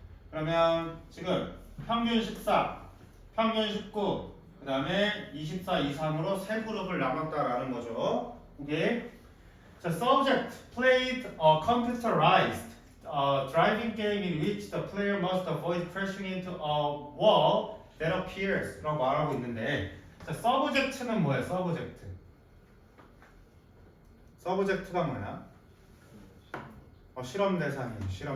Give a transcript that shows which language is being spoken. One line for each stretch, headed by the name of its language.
Korean: 그러면 지금 평균 14, 평균 19, 그 다음에 24 이상으로 세 그룹을 나눴다라는 거죠. 오케이.
English: 자, subject played a computerized driving game in which the player must avoid crashing into a wall that appears
Korean: 라고 말하고 있는데,
English: 자, subject는 뭐야?
Korean: subject가 뭐야? 실험 대상이에요.